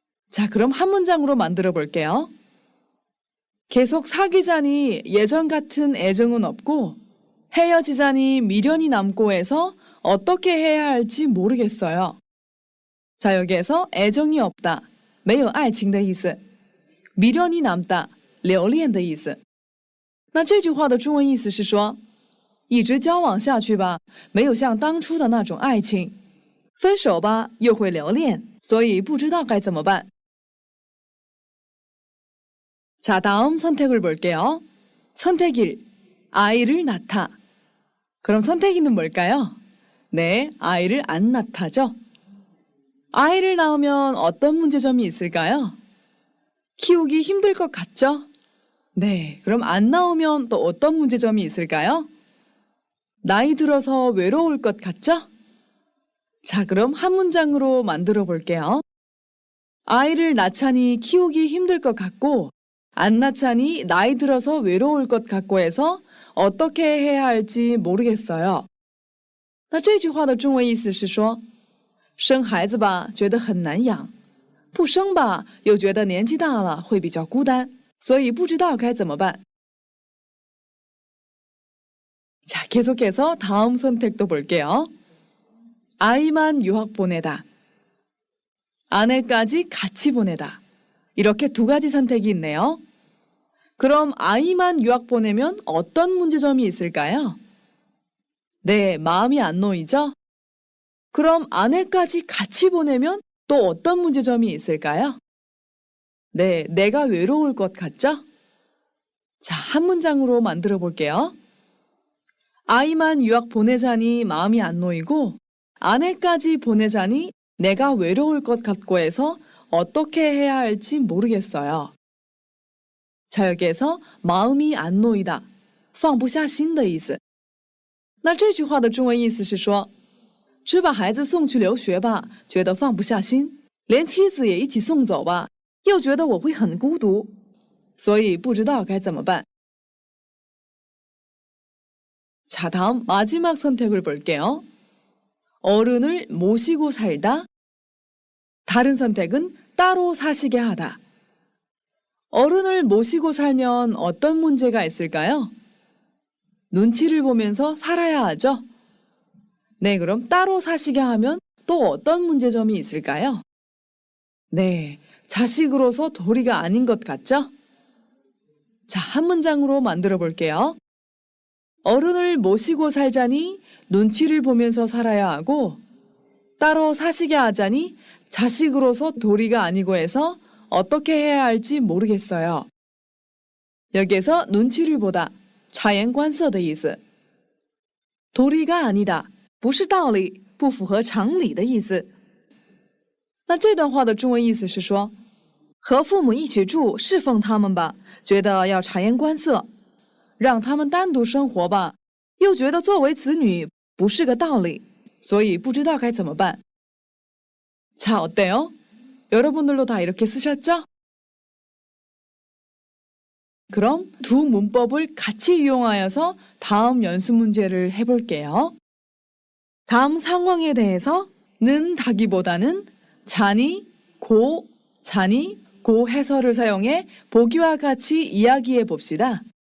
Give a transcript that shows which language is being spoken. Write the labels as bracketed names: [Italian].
[Korean] 자, 그럼 한 문장으로 만들어 볼게요. 계속 사귀자니 예전 같은 애정은 없고 헤어지자니 미련이 남고 해서 어떻게 해야 할지 모르겠어요. 자, 여기에서 [Chinese] 애정이 없다, 没有爱情的意思. 미련이 남다, 留恋的意思.那这句话的中文意思是说，一直交往下去吧，没有像当初的那种爱情，分手吧又会留恋，所以不知道该怎么办. [Korean] 자, 다음 선택을 볼게요. 선택 1, 아이를 낳다. 그럼 선택 2는 뭘까요? 네, 아이를 안 낳다죠. 아이를 낳으면 어떤 문제점이 있을까요? 키우기 힘들 것 같죠? 네, 그럼 안 낳으면 또 어떤 문제점이 있을까요? 나이 들어서 외로울 것 같죠? 자, 그럼 한 문장으로 만들어 볼게요. 아이를 낳자니 키우기 힘들 것 같고 안 낳자니 나이 들어서 외로울 것 같고 해서 어떻게 해야 할지 모르겠어요. [Chinese] 那这句话的中文意思是说，生孩子吧觉得很难养，不生吧又觉得年纪大了会比较孤单，所以不知道该怎么办. [Korean] 자, 계속해서 다음 선택도 볼게요. 아이만 유학 보내다. 아내까지 같이 보내다. 이렇게 두 가지 선택이 있네요. 그럼 아이만 유학 보내면 어떤 문제점이 있을까요? 네, 마음이 안 놓이죠? 그럼 아내까지 같이 보내면 또 어떤 문제점이 있을까요? 네, 내가 외로울 것 같죠? 자, 한 문장으로 만들어 볼게요. 아이만 유학 보내자니 마음이 안 놓이고 아내까지 보내자니 내가 외로울 것 같고 해서 어떻게 해야 할지 모르겠어요. 자, 여기에서 [Chinese] 마음이 안 놓이다, 放不下心的意思. 那这句话的中文意思是说，只把孩子送去留学吧，觉得放不下心，连妻子也一起送走吧，又觉得我会很孤独，所以不知道该怎么办. [Korean] 자, 다음 마지막 선택을 볼게요. 어른을 모시고 살다. 다른 선택은 따로 사시게 하다. 어른을 모시고 살면 어떤 문제가 있을까요? 눈치를 보면서 살아야 하죠. 네, 그럼 따로 사시게 하면 또 어떤 문제점이 있을까요? 네, 자식으로서 도리가 아닌 것 같죠? 자, 한 문장으로 만들어 볼게요. 어른을 모시고 살자니 눈치를 보면서 살아야 하고 따로 사시게 하자니 자식으로서 도리가 아니고 해서 어떻게 해야 할지 모르겠어요. 여기에서 [Chinese] 눈치를 보다, 察言观色的意思. 도리가 아니다, 不是道理，不符合常理的意思. 那这段话的中文意思是说，和父母一起住，侍奉他们吧，觉得要察言观色；让他们单独生活吧，又觉得作为子女不是个道理，所以不知道该怎么办. [Korean] 자, 어때요? 여러분들도 다 이렇게 쓰셨죠? 그럼 두 문법을 같이 이용하여서 다음 연습 문제를 해볼게요. 다음 상황에 대해서는 다기보다는 자니, 고 해설을 사용해 보기와 같이 이야기해 봅시다.